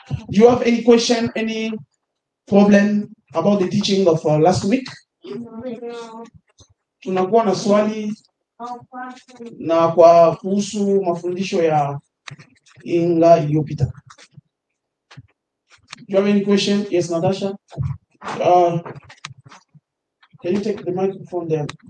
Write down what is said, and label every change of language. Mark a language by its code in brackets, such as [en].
[en] Do you have any question, any problem about the teaching of last week? [sw] Tunakuwa na swali na kwa kuhusu mafundisho ya Inga iliyopita. [en] Do you have any question? Yes, Natasha. Can you take the microphone there?